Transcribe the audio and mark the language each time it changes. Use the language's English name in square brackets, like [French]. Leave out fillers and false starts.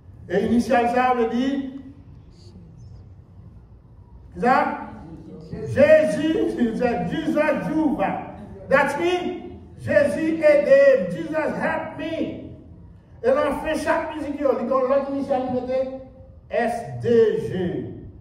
[French] Et initiale, ça veut dire, ça, Jésus, c'est Jesus Juva. [English] That means, [French] Jésus aide, [English] Jesus help me. [French] Et l'on fait chaque musique, il y a l'autre initiale, il mettait SDG.